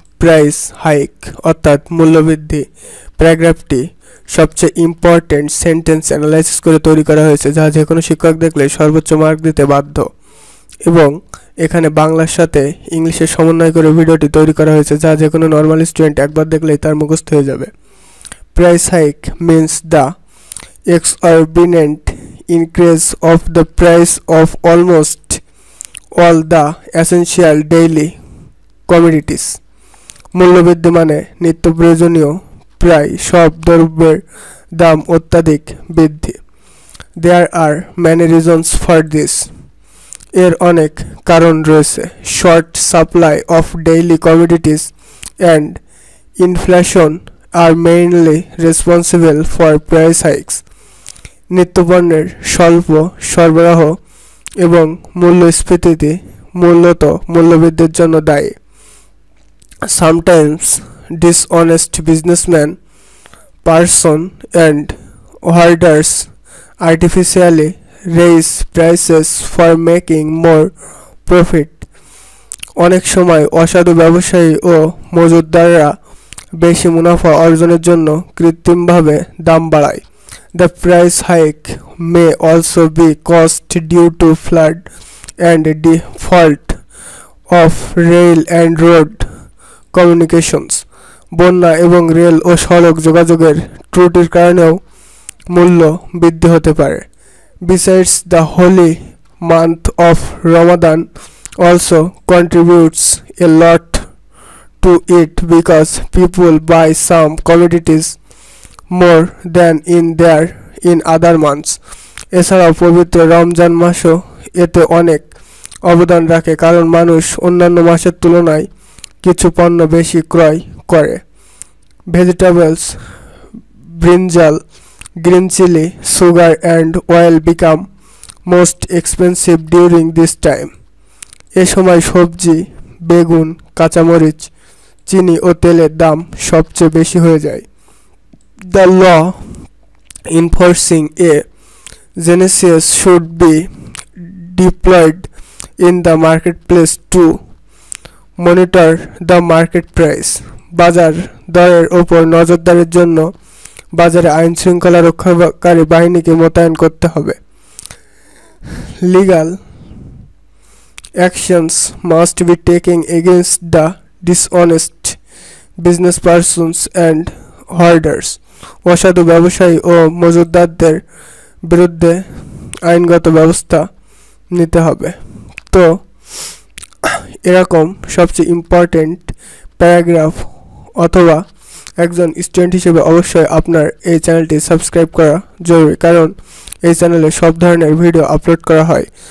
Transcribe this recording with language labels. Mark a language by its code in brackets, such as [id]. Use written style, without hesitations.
[bn] Price hike অর্থাৎ মূল্যবৃদ্ধি প্যারাগ্রাফটি সবচেয়ে ইম্পর্টেন্ট সেন্টেন্স অ্যানালাইসিস করে তৈরি করা হয়েছে, যা যে কোনো শিক্ষক দেখলে সর্বোচ্চ মার্ক দিতে বাধ্য। এবং এখানে বাংলার সাথে ইংলিশের সমন্বয় করে ভিডিওটি তৈরি করা হয়েছে, যা যে কোনো নর্মাল স্টুডেন্ট একবার দেখলেই তার মুখস্থ হয়ে যাবে। [en] Price hike means the exorbitant increase of the price of almost all the essential daily commodities. [bn] মূল্যবৃদ্ধি মানে নিত্য প্রয়োজনীয় প্রায় সব দ্রব্যের দাম অত্যাধিক বৃদ্ধি। [en] There are many reasons for this. [bn] এর অনেক কারণ রয়েছে। [en] Short supply of daily commodities and inflation are mainly responsible for price hikes. [bn] নিত্যপণ্যের স্বল্প সরবরাহ এবং মূল্যস্ফীতি মূলত মূল্যবৃদ্ধির জন্য দায়ী। [en] Sometimes dishonest businessmen, person and hoarders artificially raise prices for making more profit. [bn] অনেক সময় অসাধু ব্যবসায়ী ও মজুতদাররা বেশি মুনাফা অর্জনের জন্য কৃত্রিমভাবে দাম বাড়ায়। [en] The price hike may also be caused due to flood and default of rail and road communications. [bn] বন্যা এবং রেল ও সড়ক যোগাযোগের ত্রুটির কারণেও মূল্য বৃদ্ধি হতে পারে। [en] Besides, the holy month of Ramadan also contributes a lot to it because people buy some commodities more than in other months. [bn] এছাড়াও পবিত্র রমজান মাসও এতে অনেক অবদান রাখে, কারণ মানুষ অন্যান্য মাসের তুলনায় কিছু পণ্য বেশি ক্রয় করে। [en] Vegetables, brinjal, green chili, sugar and oil become most expensive during this time. [bn] এ সময় সবজি, বেগুন, কাঁচামরিচ, চিনি ও তেলের দাম সবচেয়ে বেশি হয়ে যায়। [en] The law enforcing a census should be deployed in the marketplace to monitor the market price. [bn] বাজার দরের ওপর নজরদারির জন্য বাজারে আইন শৃঙ্খলা রক্ষাকারী বাহিনীকে মোতায়েন করতে হবে। [en] Legal actions must be taken against the dishonest business persons and hoarders. [bn] অসাধু ব্যবসায়ী ও মজুতদারদের বিরুদ্ধে আইনগত ব্যবস্থা নিতে হবে। তো এরকম সবচেয়ে ইম্পর্টেন্ট প্যারাগ্রাফ অথবা একজন স্টুডেন্ট হিসেবে অবশ্যই আপনার এই চ্যানেলটি সাবস্ক্রাইব করা জরুরি, কারণ এই চ্যানেলে সব ধরনের ভিডিও আপলোড করা হয়।